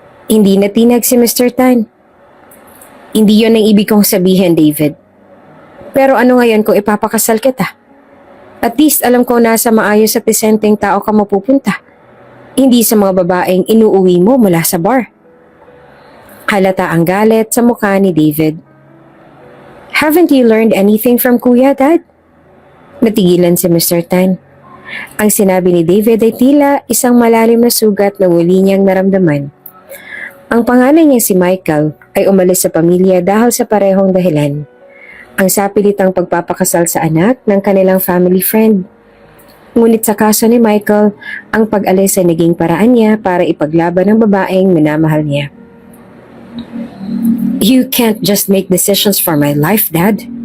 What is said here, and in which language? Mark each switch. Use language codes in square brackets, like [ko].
[tl] Hindi natinag si Mr. Tan. Hindi yon ang ibig kong sabihin, David. Pero ano ngayon kung ipapakasal kita? At least alam ko nasa maayos at disenteng tao ka mapupunta. Hindi sa mga babaeng inuuwi mo mula sa bar. Halata ang galit sa mukha ni David. [en] Haven't you learned anything from Kuya, Dad? [tl] Natigilan si Mr. Tan. Ang sinabi ni David ay tila isang malalim na sugat na muli niyang naramdaman. Ang panganay niya si Michael ay umalis sa pamilya dahil sa parehong dahilan. Ang sapilitang pagpapakasal sa anak ng kanilang family friend. Ngunit sa kaso ni Michael, ang pag-alis ay naging paraan niya para ipaglaban ang babaeng minamahal niya. [en] You can't just make decisions for my life, Dad.